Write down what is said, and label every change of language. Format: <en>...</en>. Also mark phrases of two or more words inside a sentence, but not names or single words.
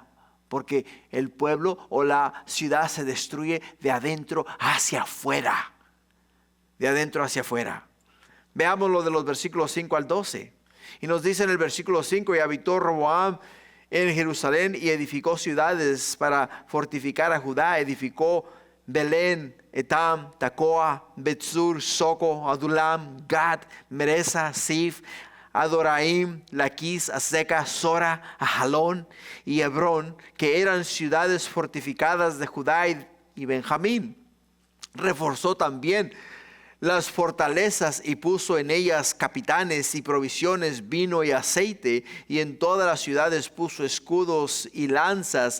<es>Porque el pueblo o la ciudad se destruye de adentro hacia afuera. De adentro hacia afuera. Veamos lo de los versículos 5 al 12. Y nos dice en el versículo 5, y habitó Roboam en Jerusalén y edificó ciudades para fortificar a Judá. Edificó Belén, Etam, Tacoa, Betzur, Soco, Adulam, Gad, Meresa, Sif, Adoraim, Laquis, Azeca, Sora, Ajalón y Hebrón, que eran ciudades fortificadas de Judá y Benjamín. Reforzó también las fortalezas y puso en ellas capitanes y provisiones, vino y aceite, y en todas las ciudades puso escudos y lanzas.</es>